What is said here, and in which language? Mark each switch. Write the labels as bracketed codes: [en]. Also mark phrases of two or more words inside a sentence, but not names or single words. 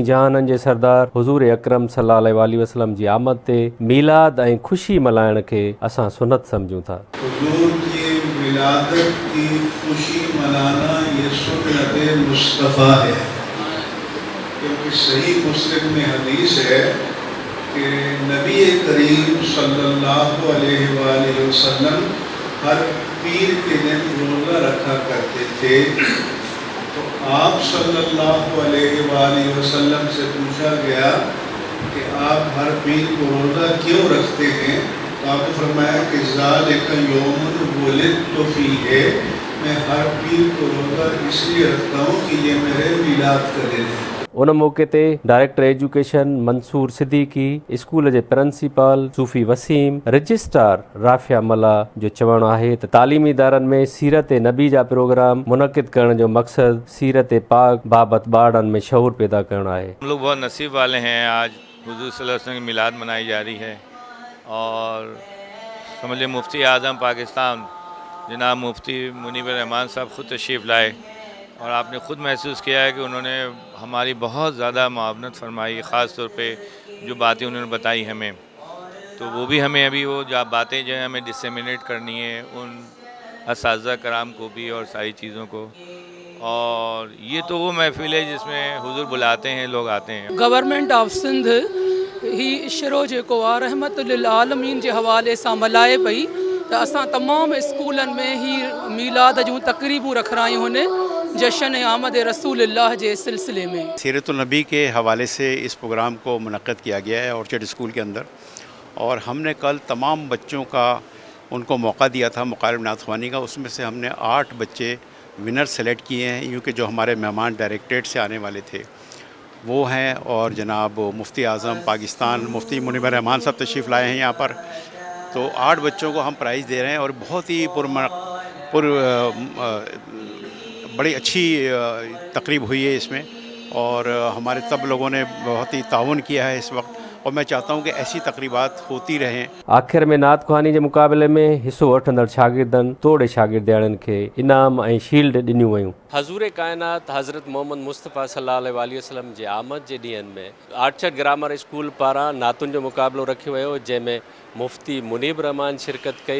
[sd] जहाननि जे सरदार हुज़ूर अकरम [ar] صلى الله عليه وسلم [sd] जी आमद ते मीलाद ऐं ख़ुशी मल्हाइण खे असां सुन्नत सम्झूं था। [ur] حضور کی ولادت کی خوشی منانا یہ سنت مصطفیٰ ہے، کیونکہ صحیح مسلم میں حدیث ہے کہ نبی کریم [ar] صلى الله عليه وسلم [ur] ہر پیر کے دن روزہ رکھا کرتے تھے. تو آپ [ar] صلى الله عليه وسلم [ur] سے پوچھا گیا کہ آپ ہر پیر کو روزہ کیوں رکھتے ہیں، تو آپ نے فرمایا کہ [ar] ذلك يوم ولدت فيه, [ur] میں ہر پیر کو روزہ اس لیے رکھتا ہوں کہ یہ میرے میلاد کا دن ہے. [sd] उन मौके ते [en] director education [sd] मंसूर सिद्दीकी, स्कूल जे प्रिंसिपल सूफ़ी वसीम, रजिस्ट्रार राफ़िया मला जो चवणु आहे त तालीमी इदारनि में सीरत नबी जा प्रोग्राम मुनक़िद करण जो मक़सदु सीरत पाक बाबति ॿारनि में शऊर पैदा करणु आहे। [ur] ہم لوگ بہت نصیب والے ہیں، آج حضور [ar] صلى الله عليه وسلم [ur] کی میلاد منائی جا رہی ہے اور سمجھ لیجیے مفتی اعظم پاکستان جناب مفتی منیب رحمان صاحب خود تشریف لائے اور آپ نے خود محسوس کیا ہے کہ انہوں نے ہماری بہت زیادہ معاونت فرمائی، خاص طور پہ جو باتیں انہوں نے بتائی ہمیں، تو وہ بھی ہمیں ابھی وہ جو باتیں جو ہے ہمیں ڈسیمینیٹ کرنی ہے ان اساتذہ کرام کو بھی اور ساری چیزوں کو. اور یہ تو وہ محفل ہے جس میں حضور بلاتے ہیں، لوگ آتے ہیں. [sd] गवर्नमेंट ऑफ सिंध ही इशरो जेको आहे [ar] رحمة للعالمين [sd] जे हवाले सां मल्हाए पई, त असां तमामु स्कूलनि में ही मीलाद जूं तक़रीबूं रखायूं आहिनि [ur] جشن آمد رسول اللہ کے سلسلے میں. سیرت النبی کے حوالے سے اس پروگرام کو منعقد کیا گیا ہے آرچرڈ اسکول کے اندر، اور ہم نے کل تمام بچوں کا ان کو موقع دیا تھا مقابل نعت خوانی کا. اس میں سے ہم نے 8 بچے ونر سلیکٹ کیے ہیں، یوں کہ جو ہمارے مہمان ڈائریکٹوریٹ سے آنے والے تھے وہ ہیں، اور جناب مفتی اعظم پاکستان مفتی منیب رحمان صاحب تشریف لائے ہیں یہاں پر. تو 8 بچوں کو ہم پرائز دے رہے ہیں اور بہت ہی بڑی اچھی تقریب ہوئی ہے اس میں، اور ہمارے سب لوگوں نے بہت ہی تعاون کیا ہے اس وقت، اور میں چاہتا ہوں کہ ایسی تقریبات ہوتی رہیں. [sd] आख़िर में नात ख़्वानी जे मुक़ाबले में हिसो वठंदड़ शागिर्दनि तोड़े शागिर्दियाणियुनि खे इनाम ऐं शील्ड ॾिनियूं वयूं। हज़ूर कायनात हज़रत मोहम्मद मुस्तफ़ा [ar] صلى الله عليه وسلم [sd] जे आमद जे ॾींहंनि में आर्चर्ड ग्रामर स्कूल पारां नातुनि जो मुक़ाबिलो रखियो वियो, जंहिंमें मुफ्ती मुनीब रहमान शिरकत कई।